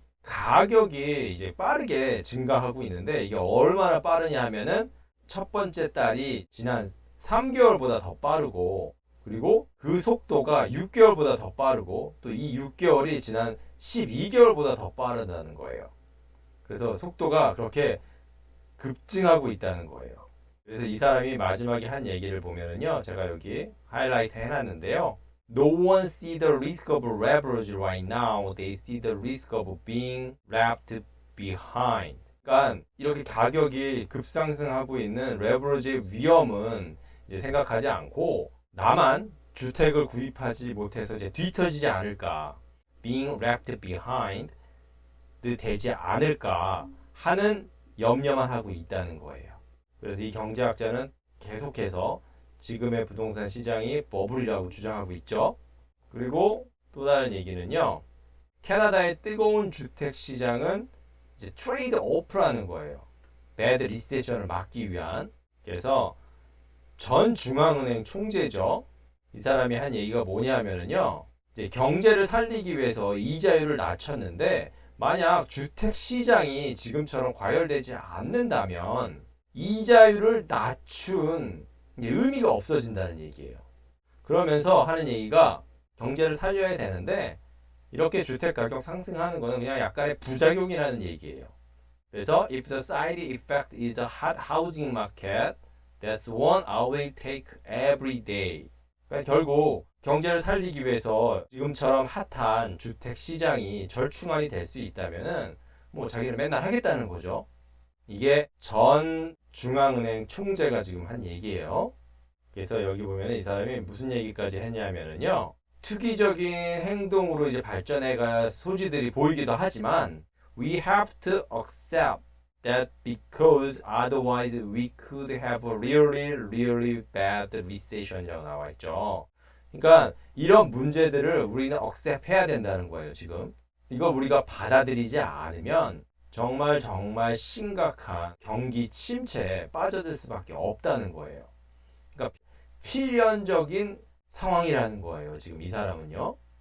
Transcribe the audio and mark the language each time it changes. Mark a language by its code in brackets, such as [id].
[ko] 가격이 이제 빠르게 증가하고 있는데 이게 얼마나 빠르냐 하면은 첫 번째 달이 지난 3개월보다 더 빠르고 그리고 그 속도가 6개월보다 더 빠르고 또 이 6개월이 지난 12개월보다 더 빠르다는 거예요. 그래서 속도가 그렇게 급증하고 있다는 거예요. 그래서 이 사람이 마지막에 한 얘기를 보면은요. 제가 여기 하이라이트 해놨는데요. [en] No one see the risk of leverage right now. They see the risk of being left behind. [ko] 그러니까 이렇게 가격이 급상승하고 있는 레버리지의 위험은 이제 생각하지 않고 나만 주택을 구입하지 못해서 이제 뒤처지지 않을까. [en] being left behind [ko] 되지 않을까 하는 염려만 하고 있다는 거예요. 그래서 이 경제학자는 계속해서 지금의 부동산 시장이 버블이라고 주장하고 있죠. 그리고 또 다른 얘기는요. 캐나다의 뜨거운 주택 시장은 이제 트레이드 오프라는 거예요. 배드 리세션을 막기 위한. 그래서 전 중앙은행 총재죠. 이 사람이 한 얘기가 뭐냐면요. 이제 경제를 살리기 위해서 이자율을 낮췄는데 만약 주택 시장이 지금처럼 과열되지 않는다면 이자율을 낮춘 의미가 없어진다는 얘기예요. 그러면서 하는 얘기가 경제를 살려야 되는데 이렇게 주택 가격 상승하는 거는 그냥 약간의 부작용이라는 얘기예요. 그래서 [en] if the side effect is a hot housing market, that's one I will take every day. [ko] 그러니까 결국 경제를 살리기 위해서 지금처럼 핫한 주택 시장이 절충안이 될 수 있다면은 뭐 자기는 맨날 하겠다는 거죠. 이게 전 중앙은행 총재가 지금 한 얘기예요. 그래서 여기 보면 이 사람이 무슨 얘기까지 했냐면은요. 투기적인 행동으로 이제 발전해갈 소지들이 보이기도 하지만 [en] we have to accept that because otherwise we could have a really bad recession이라고 [ko] 나와 있죠. 그러니까 이런 문제들을 우리는 accept 해야 된다는 거예요, 지금. 이거 우리가 받아들이지 않으면 정말 심각한 경기 침체에 빠져들 수밖에 없다는 거예요. 그러니까 필연적인 상황이라는 거예요. 지금 이 사람은요.